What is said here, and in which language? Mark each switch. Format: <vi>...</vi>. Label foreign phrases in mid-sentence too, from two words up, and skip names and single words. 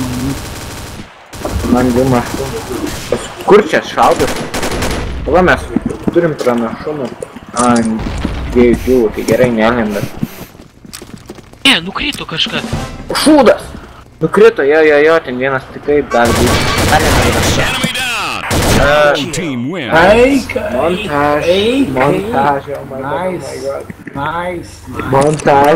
<lt>Man 2. Kur čia šaudas? Va mes turim pranašumą. Ant 2, tai gerai nelenda. Ne, nukrito kažkas. Šūdas! Nukrito, jo, ten vienas tikrai gali būti.</lt> <en>Team win. Montaž, oh my god. Nice.</en> <lt>Montaž.</lt>